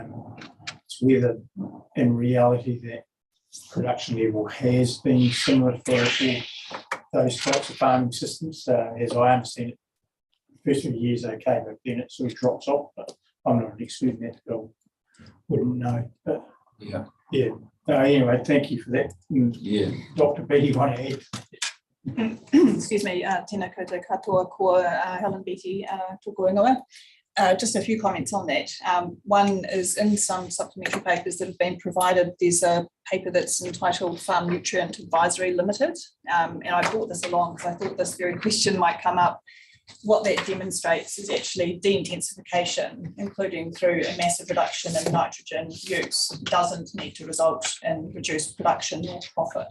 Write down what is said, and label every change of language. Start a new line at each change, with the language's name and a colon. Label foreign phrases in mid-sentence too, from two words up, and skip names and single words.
English: It's whether in reality that production level has been similar for those types of farming systems. As I understand it, the first few years okay, but then it sort of drops off. But I'm not an expert in that, so wouldn't know. But yeah. Anyway, thank you for that. Yeah. Dr. B, you want to add? Excuse me,
Māori: tēnā koutou katoa ko Helen Beattie tōku ingoa.
English: Just a few comments on that. One is in some supplementary papers that have been provided, there's a paper that's entitled Farm Nutrient Advisory Limited. And I brought this along because I thought this very question might come up. What that demonstrates is actually de-intensification, including through a massive reduction in nitrogen use, doesn't need to result in reduced production or profit.